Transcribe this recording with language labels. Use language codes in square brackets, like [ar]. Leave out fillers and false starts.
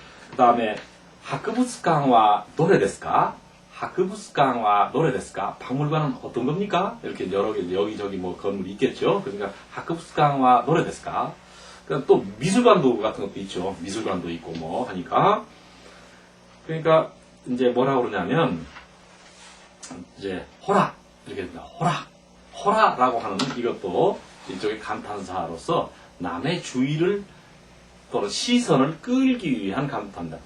[ko] 그 다음에 [ja] 博物館はどれですか? 博物館はどれですか? [ko] 박물관은 어떤 겁니까? 이렇게 여기저기 뭐 건물이 있겠죠. 그러니까 [ja] 博物館はどれですか? [ko] 그러니까 또 미술관도 같은 것도 있죠. 미술관도 있고 뭐 하니까. 그러니까 이제 뭐라고 그러냐면 이제 호라 이렇게 됩니다. 호라라고 하는 이것도 이쪽의 감탄사로서 남의 주의를 또는 시선을 끌기 위한 감탄다.